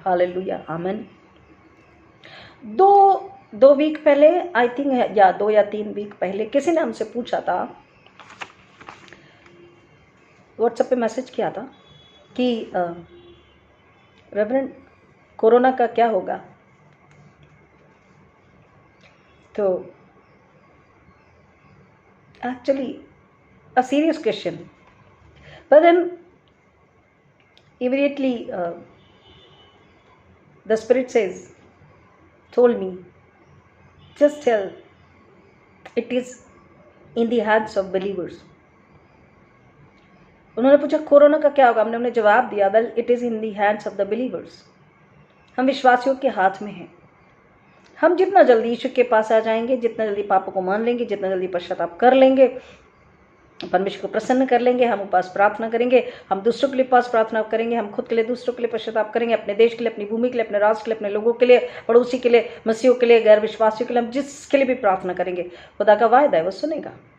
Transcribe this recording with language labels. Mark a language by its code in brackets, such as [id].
[hi] Hallelujah, आमीन। दो week पहले, [en] I think, [hi] या 2 या 3 वीक पहले किसी ने हमसे पूछा था, व्हाट्सएप पे मैसेज किया था कि रेवरेंड कोरोना का क्या होगा। [en] तो actually a serious question, but then immediately the spirit told me, just tell it is in the hands of believers. [hi] उन्होंने पूछा कोरोना का क्या होगा, हमने उन्हें जवाब दिया, [en] Well it is in the hands of the believers. [hi] हम विश्वासियों के हाथ में हैं। हम जितना जल्दी यीशु के पास आ जाएंगे, जितना जल्दी पापों को मान लेंगे, जितना जल्दी पश्चाताप कर लेंगे, परमेश्वर को प्रसन्न कर लेंगे, हम उपास प्रार्थना करेंगे, हम दूसरों के लिए उपास प्रार्थना करेंगे, हम खुद के लिए, दूसरों के लिए पश्चाताप करेंगे, अपने देश के लिए, अपनी भूमि के लिए, अपने राष्ट्र के लिए, अपने लोगों के लिए, पड़ोसी के लिए, मसीहों के लिए, गैर विश्वासियों के लिए, हम जिसके लिए भी प्रार्थना करेंगे, खुदा का वायदा है वो सुनेगा।